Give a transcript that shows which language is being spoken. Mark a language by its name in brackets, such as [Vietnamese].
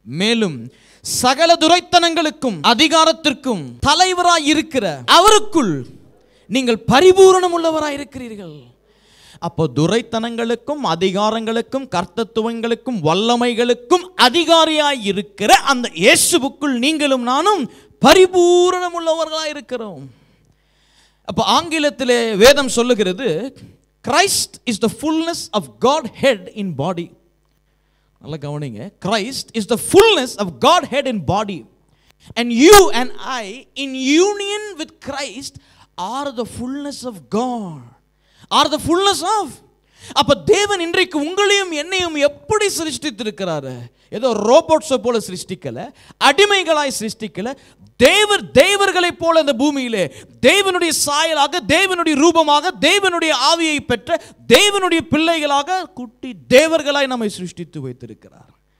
[Tamil] மேலும் சகல துரைத்தனங்களுக்கும் அதிகாரத்திற்கும் தலைவராய் இருக்கிற அவருக்குள் நீங்கள் பரிபூரணம் உள்ளவராய் இருக்கிறீர்கள். அப்போ துரைத்தனங்களுக்கும் அதிகாரங்களுக்கும் கர்த்தத்துவங்களுக்கும் வல்லமைகளுக்கும் அதிகாரியாய் இருக்கிற அந்த இயேசுவுக்குள் நீங்களும் நானும் பரிபூரணம் உள்ளவர்களாய் இருக்கிறோம். அப்போ ஆங்கிலத்திலே வேதம் சொல்லுகிறது, [English] Christ is the fullness of Godhead in body. [Tamil] நல்லா கவனிங்க. [English] Christ is the fullness of Godhead in body, and you and I in union with Christ are the fullness of God, are the fullness of. [Tamil] அப்ப தேவன் இன்றைக்கு உங்களையும் என்னையும் எப்படி சிருஷ்டித்திருக்கிறாரு? ஏதோ ரோபோட்ஸை போல சிருஷ்டிக்கல, அடிமைகளாய் சிருஷ்டிக்கல. தேவர்களைப் போல இந்த பூமியிலே தேவனுடைய சாயலாக, தேவனுடைய ரூபமாக, தேவனுடைய ஆவியை பெற்ற தேவனுடைய பிள்ளைகளாக, குட்டி தேவர்களாய் நம்மை சிருஷ்டித்து வைத்திருக்கிறார்.